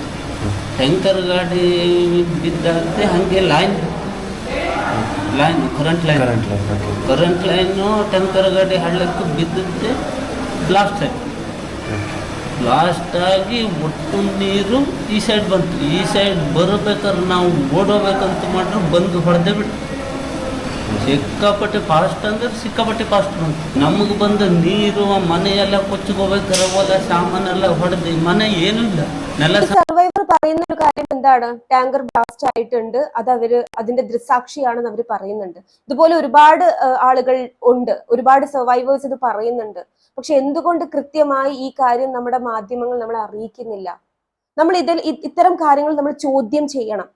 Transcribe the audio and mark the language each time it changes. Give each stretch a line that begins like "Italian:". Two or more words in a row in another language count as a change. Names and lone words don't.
Kannada: ಟ್ಯಾಂಕರ್ ಗಾಡಿ ಬಿದ್ದಾದ್ರೆ ಹಾಗೆ
English: current line
Kannada: ಟ್ಯಾಂಕರ್ ಗಾಡಿ ಹಳ್ಳಕ್ಕೆ ಬಿದ್ದದ್ದೇ ಬ್ಲಾಸ್ಟ್ ಆಗಿ ಒಟ್ಟು ನೀರು ಈ ಸೈಡ್ ಬಂತು. ಈ ಸೈಡ್ ಬರಬೇಕಾದ್ರೆ ನಾವು ಓಡೋಬೇಕಂತ ಮಾಡ್ರೆ ಬಂದು ಹೊಡೆದೇ ಬಿಟ್ಟು ಸಿಕ್ಕಾಪಟ್ಟೆ ಫಾಸ್ಟ್ ಅಂದ್ರೆ ಸಿಕ್ಕಾಪಟ್ಟೆ ಫಾಸ್ಟ್ ಬಂತು. ನಮಗೆ ಬಂದ ನೀರು ಮನೆಯೆಲ್ಲ ಕೊಚ್ಚಿಗೋಬೇಕಾರೆ ಸಾಮಾನೆಲ್ಲ ಹೊಡೆದು ಮನೆ ಏನೂ ಇಲ್ಲ, ನೆಲ.
Malayalam: സർവൈവർ പറയുന്ന ഒരു കാര്യം എന്താണ്,
English: tanker blast
Malayalam: ആയിട്ടുണ്ട്, അത് അതിന്റെ ദൃക്സാക്ഷിയാണെന്ന് അവർ പറയുന്നുണ്ട്. ഇതുപോലെ ഒരുപാട് ആളുകൾ ഉണ്ട്, ഒരുപാട് സർവൈവേഴ്സ് ഇത് പറയുന്നുണ്ട്. പക്ഷെ എന്തുകൊണ്ട് കൃത്യമായി ഈ കാര്യം നമ്മുടെ മാധ്യമങ്ങൾ നമ്മളെ അറിയിക്കുന്നില്ല? നമ്മൾ ഇത്തരം കാര്യങ്ങൾ നമ്മൾ ചോദ്യം ചെയ്യണം.